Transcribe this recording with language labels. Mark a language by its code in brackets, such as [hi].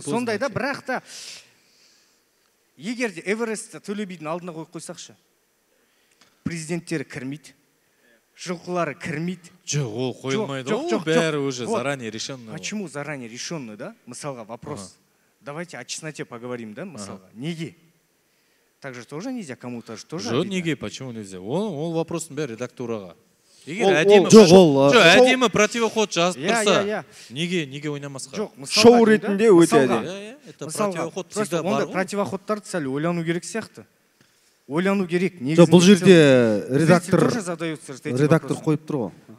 [kk] Сондай да, бірақ та егер де Эверестті Төле бидің алдына қойып қойсақшы, президенттері кірмейді, жылқылары кірмейді. Жоқ, ол қойылмайды, ол бәрі [ru] уже заранее решенный. Почему заранее решенный, да? Мысалға вопрос. Давайте о чесноте поговорим, да, [kk] мысалға. Неге? [ru] Так же тоже нельзя, кому-то же тоже. [kk] Жоқ, неге, [ru] почему нельзя? [kk] Ол вопростың бәрі редактураға. Егер әдемі противоход жазып тұрса, неге ойнамасқа? Жоқ, шоу ретінде өте әдемі. Мысалға, просто онда противоходтарды сәл ойлану керек сияқты. Ойлану керек. Жоқ, бұл жерде редактор қойып тұр ғой.